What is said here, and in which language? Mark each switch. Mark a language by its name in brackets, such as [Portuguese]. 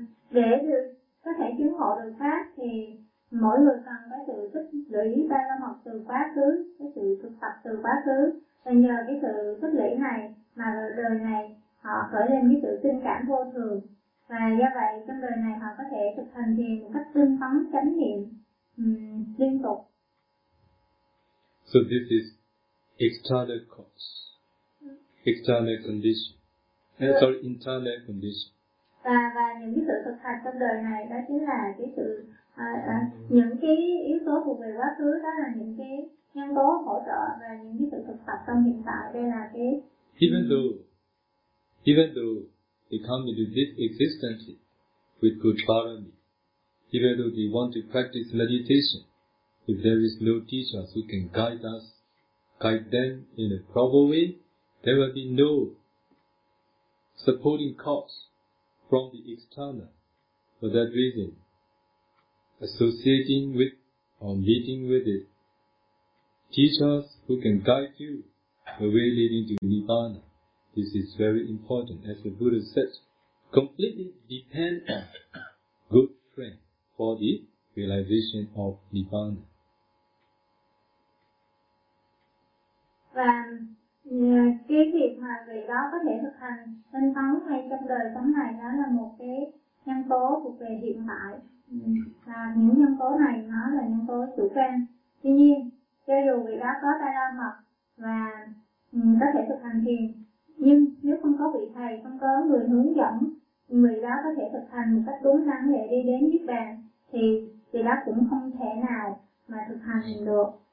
[Vietnamese] Để có thể chứng ngộ được pháp thì mỗi người cần có sự tích lũy ba la mật từ quá khứ, cái sự thực tập từ quá khứ. Và nhờ cái sự tích lũy này mà đời này họ khởi lên cái sự tinh cảm vô thường. Và do vậy trong đời này họ có thể thực hành thiền một cách tinh tấn, chánh niệm liên tục. [English] So this is external cause, external condition, internal condition. [Vietnamese] Và những cái sự thực hành trong đời này đó chính là cái sự những cái yếu tố thuộc về quá khứ, đó là những cái nhân tố hỗ trợ, và những cái sự thực tập trong hiện tại đây là cái [English] even though they come into this existence with good bharami, even though they want to practice meditation, if there is no teacher who can guide them in a proper way, there will be no supporting cause from the external. For that reason, associating with or meeting with it, teachers who can guide you the way leading to Nibbana, this is very important. As the Buddha said, completely depend on good friend for the realization of Nibbana. [Vietnamese] Và cái việc mà người đó có thể thực hành tinh tấn ngay trong đời sống này, đó là một cái nhân tố thuộc về hiện tại, và những nhân tố này nó là nhân tố chủ quan. Tuy nhiên, cho dù người đó có tay la mật và có thể thực hành thiền, nhưng nếu không có vị thầy, không có người hướng dẫn người đó có thể thực hành một cách đúng đắn để đi đến Niết Bàn, thì người đó cũng không thể nào mà thực hành được.